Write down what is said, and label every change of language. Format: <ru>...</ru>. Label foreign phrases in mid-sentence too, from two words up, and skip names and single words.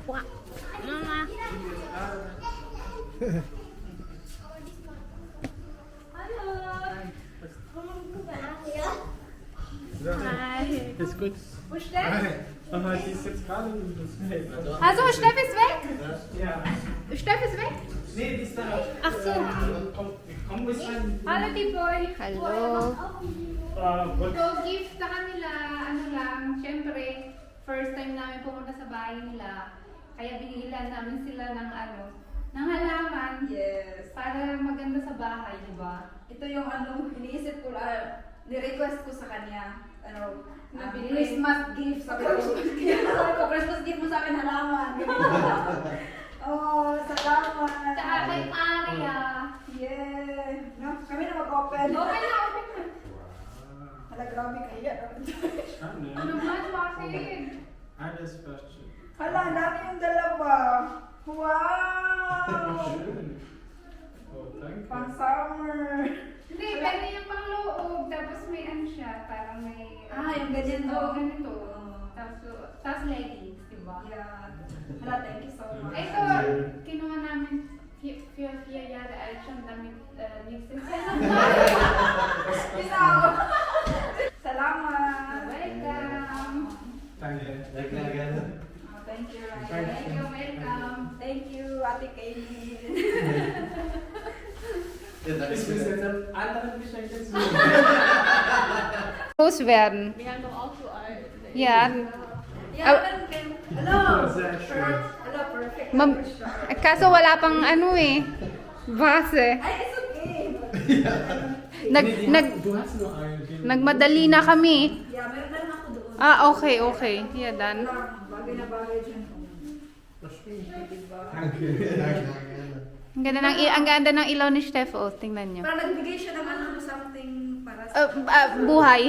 <de>Mama. Hi. Ist gut. Wo Steff? Aber die ist jetzt gerade in das Feld. Also, Steff ist weg? Ja. Steff ist weg? Nee, die ist da. Ach so. Komm ruhig rein. Hallo, Tipoy. Hallo. So,</de> <tl>gift sa kanila, ano lang, syempre,</tl> <en>first time</en> <tl>namin pumunta sa bahay nila. Kaya binihilan namin sila ng ano, ng halaman.</tl> <en>Yes.</en> <tl>Para maganda sa bahay, di ba? Ito yung ano, iniisip ko lang, ni-request ko sa kanya. Ano, Nabili.</tl> <en>Christmas gift.</en> <tl>Sabi ko,</tl> <en>Christmas gift</en> <tl>mo sa akin halaman. Oh, salamat. Tsaka kay Maria. Yeah. No, kami na mag-open. Okay na, okay na. Hala, grabe kaya. Ano man, bakit?</tl> <de>Alles versteht.</de> <tl>Hala, ang dami yung dalawa.</tl> <en>Wow!</en> <de>Oh, danke.</de> <tl>Pang summer. Hindi, pwede yung pangloob. Tapos may ano siya, parang may... Ah, yung ganyan, Oo, no? ganito. Oo. Tapos leggings, di ba?</tl> <en>Yeah. Hala, thank you so much.</en> <tl>Ito, kinuha namin Fia Yara ay siyang damit ni Salamat.</tl> <en>Welcome!</en> <de>Danke.</de> <en>Oh, thank you, Ryan. Thank you, welcome! Thank you, Ate Kaylin.</en> <de>Ich muss jetzt ein anderes Geschenk dazu. Loswerden. Wir haben doch auch so alt. Ja.</de> <en>Yeah, hello.</en> <de>Sehr schön.</de> <en>Hello, perfect.</en> <tl>Kaso wala pang ano eh. Base. Ay,</tl> <en>it's okay.</en> <de>Du hast nur einen.</de> <tl>Nagmadali na kami. Yeah, meron na lang ako doon.</tl> <en>Ah, okay, okay. Yeah, done.</en> <tl>Bagay na bagay dyan.</tl> <de>Danke.</de> <tl>Ang ganda ng ilaw ni Steph. Oh, tingnan niyo. Parang nagbigay siya ng ano, something para sa... Buhay.</tl>